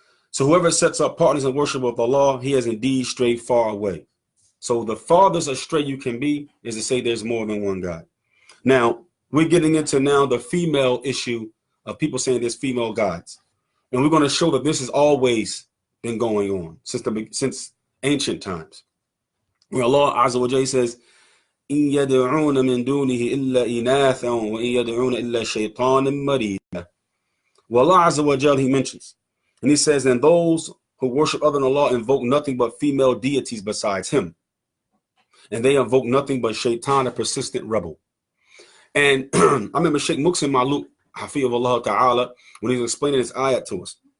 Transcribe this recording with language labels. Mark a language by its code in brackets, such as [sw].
[en] So whoever sets up partners in worship with Allah, he has indeed strayed far away. So the farthest astray you can be is to say there's more than one God. Now, we're getting into now the female issue of people saying there's female gods. And we're going to show that this has always been going on since ancient times. Where Allah Azza wa Jalla says, [ar] إِن يَدْعُونَ مِن دُونِهِ إِلَّا إِنَاثًا وَإِن يَدْعُونَ إِلَّا شَيْطَانًا مَرِيدًا. [en] Well, Allah Azza wa Jalla, He mentions, and He says, and those who worship other than Allah invoke nothing but female deities besides Him. And they invoke nothing but shaitan, a persistent rebel. And I remember Sheikh Muqsim Maluk, Hafizahullah Ta'ala, when he was explaining this ayat to us.